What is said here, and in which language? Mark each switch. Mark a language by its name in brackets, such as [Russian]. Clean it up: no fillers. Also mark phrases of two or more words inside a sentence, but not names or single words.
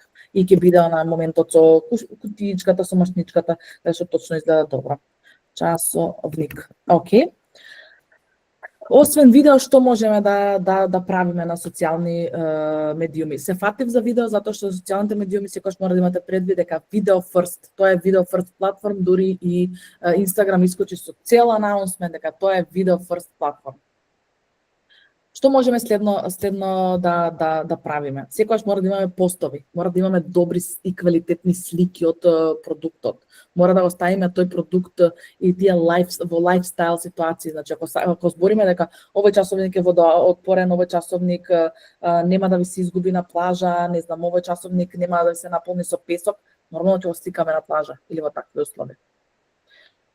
[Macedonian] И ќе биде на моментот со кутиичката, со машничката, каде што точно изгледа добро. Часовник. Океј. Освен видео, што можеме да правиме на социјални медиуми? Се фатив за видео затоа што социјалните медиуми секогаш мора да имате предвид дека [English] video first, [Macedonian] тоа е [English] video first [Macedonian] платформ, дури и Instagram искочи со цел анаунсмент дека тоа е [English] video first [Macedonian] платформ. Што можеме следно да правиме? Секогаш мора да имаме постови, мора да имаме добри и квалитетни слики од продуктот. Мора да го ставиме тој продукт и тие во лайфстайл ситуации. Значи, ако збориме дека овој часовник е водоотпорен, овој часовник нема да ви се изгуби на плажа, не знам, овој часовник нема да ви се наполни со песок, нормално ќе го сликаме на плажа или во такви услови.